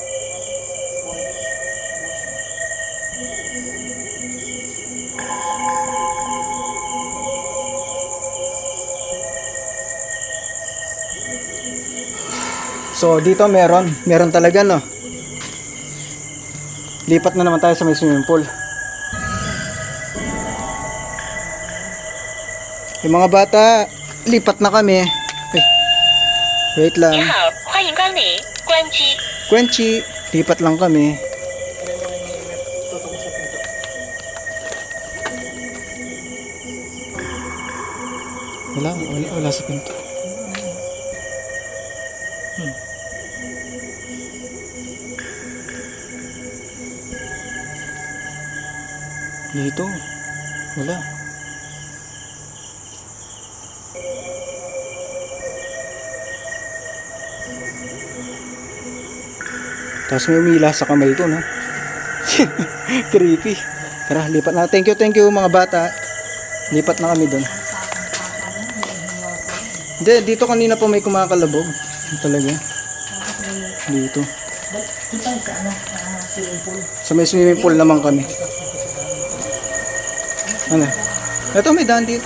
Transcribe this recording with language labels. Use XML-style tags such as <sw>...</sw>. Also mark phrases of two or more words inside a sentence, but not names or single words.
<tl>So dito meron talaga no. Lipat na naman tayo sa may swimming pool. Yung mga bata, lipat na kami. Ay, wait</tl> <zh>你</zh> <tl>lang.</tl> <zh>好，欢迎光临，关机。</zh> <tl>Kwenchi, lipat lang kami. tutok sa pinto. Wala sa pinto. Dito. Wala. Tapos may umila sa kamay ko, no? Creepy. Tara, lipat na. Thank you mga bata. Lipat na kami doon. Hindi, dito kanina pa may kumakalabog. Talaga. Dito. Doon tayo sa ano, swimming pool. Sa may swimming pool naman kami. Ano? Ito may daan dito.</tl>